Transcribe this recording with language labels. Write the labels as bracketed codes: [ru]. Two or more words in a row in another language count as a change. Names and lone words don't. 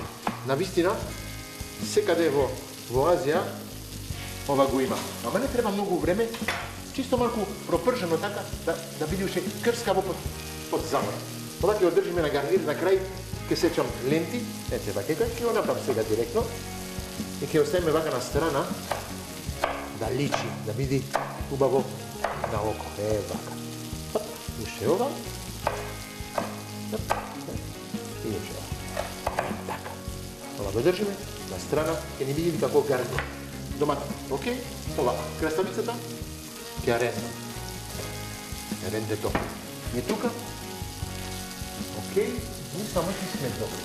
[mk] Навистина, секаде во Азија ова го има. Ама не треба многу време, чисто малку пропржено така, да биде уште крскаво под замора. Ова ќе одржиме на гарнир, на крај ќе сечам ленти, ете вака, ќе го направам сега директно. и че остаје вакана страна, да личи, да види убаво на око. Вака. Још је ова. И још је ова. Така. Ова го држиме на страна, ќе ни види како гарни. Домат, окей? Ова, краставицата, ќе ја рендам. Ја рендето. Не тука. Окей, и само ќе сме добри.